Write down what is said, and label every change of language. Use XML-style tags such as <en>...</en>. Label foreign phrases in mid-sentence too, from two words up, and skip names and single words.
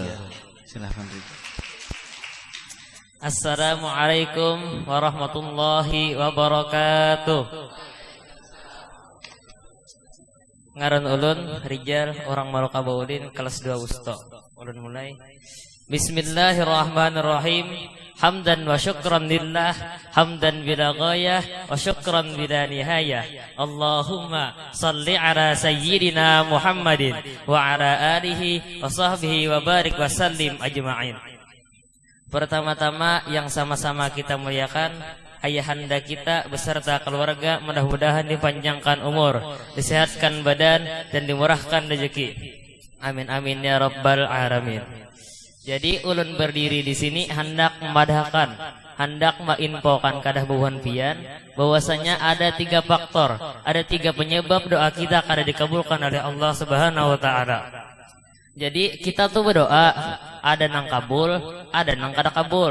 <bjn>Silahkan Rijal.</bjn> <ar>السلام عليكم ورحمة الله وبركاته.</ar> <bjn>Ngaran ulun Rijal, orang Maluka Baudin, kelas 2 Usto. Ulun mulai.</bjn> <ar>بسم الله الرحمن الرحيم. حمدا وشكرا لله، حمدا بلا غاية وشكرا بلا نهاية. اللهم صل على سيدنا محمد وعلى آله وصحبه وبارك وسلم أجمعين.</ar> <id>Pertama-tama yang sama-sama kita muliakan ayahanda kita beserta keluarga, mudah-mudahan dipanjangkan umur, disehatkan badan, dan dimurahkan rezeki.</id> <ar>آمين آمين يا رب العالمين.</ar> <bjn>Jadi ulun berdiri di sini hendak memadahkan, hendak menginfokan kadah buhan pian bahwasanya ada 3 faktor, ada 3 penyebab doa kita kada dikabulkan oleh</bjn> <ar>الله سبحانه وتعالى.</ar> <bjn>Jadi kita tuh berdoa, ada nang kabul, ada nang kada kabul.</bjn>